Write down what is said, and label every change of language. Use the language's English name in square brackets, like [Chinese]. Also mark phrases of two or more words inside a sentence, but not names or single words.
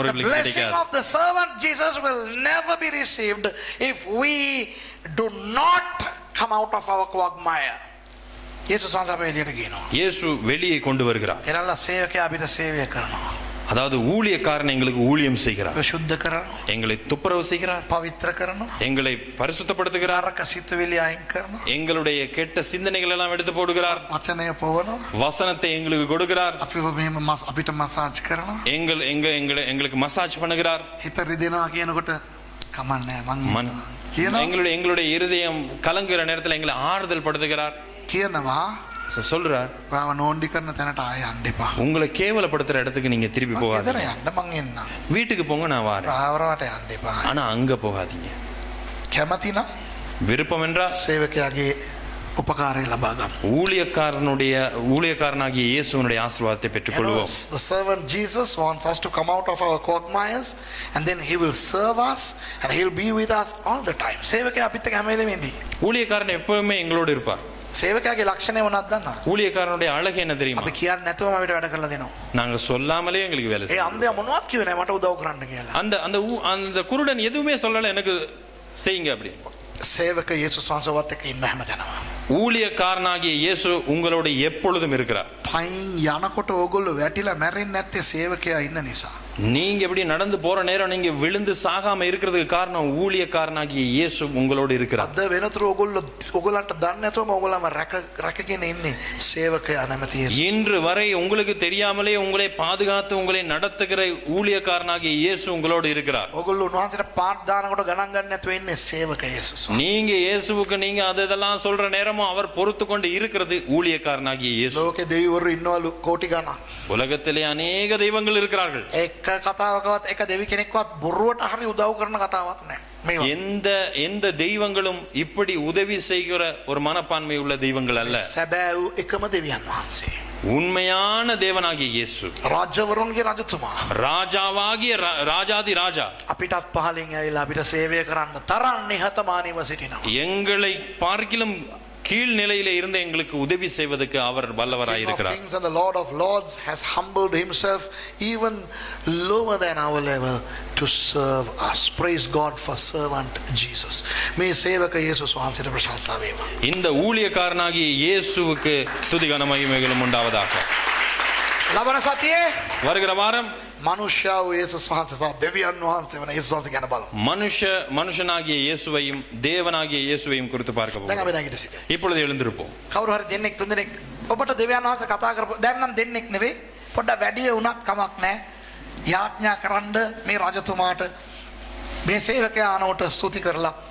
[Tamil] அவர்களுக்கு blessing கிடைக்காது. [English] of the servant Jesus will never be received if we do not come out of our quagmire. [Sinhala] යේසුස් වහන්සේ අපේ එළියට ගේනවා. [Tamil] இயேசு வெளியே கொண்டு வருகிறார். [Sinhala] එරල්ලා සේවකයා අපිට සේවය කරනවා. [Tamil] அதாவது ஊழியக்காரன் எங்களுக்கு ஊழியம் செய்கிறார், [Sinhala] අපිව සුද්ධ කරනවා. [Tamil] எங்களை துப்புரவு செய்கிறார், [Sinhala] පවිත්‍ර කරනවා. [Tamil] எங்களை பரிசுத்தப்படுத்துகிறார், [Sinhala] නරක සිතුවිලි අයින් කරනවා. [Tamil] எங்களுடைய கெட்ட சிந்தனைகள் எல்லாம் எடுத்து போடுகிறார், [Sinhala] වචනය පොවනවා. [Tamil] வசனத்தை எங்களுக்கு கொடுக்கிறார், [Sinhala] අපිව මෙහෙම අපිට මසාජ් කරනවා. [Tamil] எங்களுக்கு மசாஜ் பண்ணுகிறார். [Sinhala] හිත රිදෙනවා කියනකොට කමන්නේ මං කියනවා. [Tamil] எங்களுடைய இருதயம் கலங்குற நேரத்தில் எங்களை ஆறுதல் படுத்துகிறார். [Sinhala] කියනවා [Tamil] சொல்றார், [Sinhala] ඔයාව නෝන්ඩි කරන තැනට ආය යන්න එපා. [Tamil] உங்களை கேவலப்படுத்துற இடத்துக்கு நீங்க திருப்பி [Sinhala] ගෙදර [Tamil] போகாதீங்க, [Sinhala] යන්න මං එන්නම්. [Tamil] வீட்டுக்கு போங்க, நான் வாரேன், [Sinhala] ආවරවට යන්න එපා. [Tamil] ஆனா அங்க போகாதீங்க. [Sinhala] කැමති නම් [Tamil] விருப்பம் என்றால் [Sinhala] සේවකයාගේ උපකාරය ලබා ගන්න. [Tamil] ஊழியக்காரனாகிய இயேசுவினுடைய ஆசீர்வாதத்தை பெற்றுக்கொள்வோம். [English] The servant Jesus wants us to come out of our quagmires and then he will serve us and he will be with us all the time. [Sinhala] සේවකයා අපිත් එක්ක හැම වෙලෙම ඉඳී. [Tamil] ஊழியக்காரன் எப்பவுமே எங்களோடு இருப்பார். [Sinhala] සේවකයාගේ ලක්ෂණය මොනවද දන්නවද? [Tamil] ஊழியக்காரனுடைய அழகு என்ன தெரியுமா? [Sinhala] අපි කියන්නේ නැතුවම අපිට වැඩ කරලා දෙනවා. [Tamil] நாங்க சொல்லாமலே எங்களுக்கு வேலை [Sinhala] ඒ [Tamil] செய்யும். [Sinhala] අන්ධයා මොනවත් කිව්වේ නැහැ මට උදව් කරන්න කියලා. [Tamil] அந்த குருடன் எதுவுமே சொல்லல, எனக்கு செய்யுங்க அப்படி. [Sinhala] සේවක යේසුස් වහන්සේවත් එක්ක ඉන්න හැමදැනම. [Tamil] ஊழியக்காரனாகிய இயேசு உங்களோடு எப்பொழுதும் இருக்கிறார். [Sinhala] පයින් යනකොට ඕගොල්ලෝ වැටිලා මැරෙන්නේ නැත්තේ සේවකයා ඉන්න නිසා. [Tamil] நீங்க எப்படி நடந்து போற நேரம் நீங்க விழுந்து சாகாம இருக்கிறதுக்கு காரணம் ஊழியக்காரனாகிய இயேசு உங்களோடு இருக்கிறார். [Sinhala] අද වෙනතුරු ඕගොල්ලන්ට දන්නේ නැතුවම ඕගොල්ලන්ව රැකගෙන ඉන්නේ සේවකයා නැමැති යේසුස්. [Tamil] இன்று வரை உங்களுக்கு தெரியாமலே உங்களை பாதுகாத்து உங்களை நடத்துகிற ஊழியக்காரனாகிய இயேசு உங்களோடு இருக்கிறார். [Sinhala] ඕගොල්ලෝ උන්වහන්සේට පාත් දානකොට ගණන් ගන්න නැතුව ඉන්නේ සේවක යේසුස්. [Tamil] நீங்க இயேசுவுக்கு நீங்க அதெல்லாம் சொல்ற நேரமும் அவர் பொறுத்து கொண்டு இருக்கிறது ஊழியக்காரனாகிய இயேசு. [Sinhala] ලෝකේ දෙවිවරු ඉන්නවලු කෝටි ගණන්. [Tamil] உலகத்திலே அநேக தெய்வங்கள் இருக்கிறார்கள். [Sinhala] එක කතාවකවත් එක දෙවි කෙනෙක්වත් බොරුවට හරි උදව් කරන කතාවක් නැහැ. මේවා [Tamil] எந்த தெய்வங்களும் இப்படி உதவி செய்கிற ஒரு மனப்பான்மை உள்ள தெய்வங்கள் அல்ல. [Sinhala] සැබෑ එකම දෙවියන් වහන්සේ. [Tamil] உண்மையான தேவனாகிய இயேசு, [Sinhala] රජවරුන්ගේ රජතුමා. [Tamil] ராஜாவாகிய ராஜாதி ராஜா, [Sinhala] අපිටත් පහලින් ඇවිල්ලා අපිට සේවය කරන්න තරම් නිහතමානීව සිටිනවා. [Tamil] எங்களை பார்க்கிலும் கீழ் நிலையில இருந்து எங்களுக்கு உதவி செய்வதற்கு அவர் வல்லவராய் இருக்கிறார். [English] King of Kings and the Lord of Lords has humbled himself even lower than our level to serve us. Praise God for servant Jesus. [Sinhala] මේ සේවක යේසුස් වහන්සේට ප්‍රශංසා වේවා. [Tamil] இந்த ஊழியக்காரனாகிய இயேசுவுக்கு துதி கன மகிமைகளும் உண்டாவதாக. [Sinhala] ලබන සතියේ [Tamil] வருகிற வாரம் [Sinhala] මනුෂ්‍ය වූ යේසුස් වහන්සේ සහ දෙවියන් වහන්සේ වන යේසුස් වහන්සේ ගැන බලමු. [Tamil] மனுஷனாகிய இயேசுவையும் தேவனாகிய இயேசுவையும் குறித்து பார்க்க [Sinhala] දැන් [Tamil] போகிறோம். [Sinhala] අපි නැගිට සිටිමු. [Tamil] இப்பொழுது எழுந்திருப்போம். [Sinhala] කවුරු හරි දෙන්නෙක් තුන්දෙනෙක් ඔබට දෙවියන් වහන්සේ කතා කරපු දැන් නම් දෙන්නෙක් නෙවෙයි පොඩ්ඩක් වැඩි වුණත් කමක් නැහැ. යාඥා කරන්න මේ රජතුමාට මේ සේවකයා ආනෝට ස්තුති කරලා